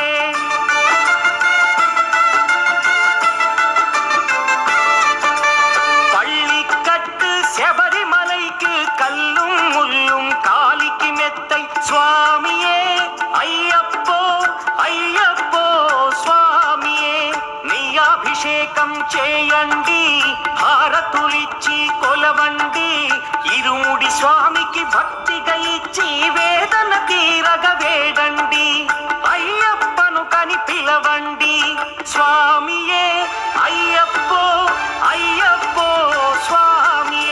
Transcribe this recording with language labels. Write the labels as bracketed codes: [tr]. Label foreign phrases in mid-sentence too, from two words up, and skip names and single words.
[ta] சபரிமலைக்கு கல்லும் முள்ளும் காலிக்கு மெத்தை சுவாமியே ஐயப்போ ஐயப்போ சுவாமியே. [te] నెయ్యాభిషేకం చేయండి హారతులిచ్చి కొలవండి ఇరుముడి స్వామికి భక్తిగా ఇచ్చి వేదన తీరగ వేడండి అయ్యప్పను కని పిలవండి స్వామియే అయ్యప్పో అయ్యప్పో స్వామియే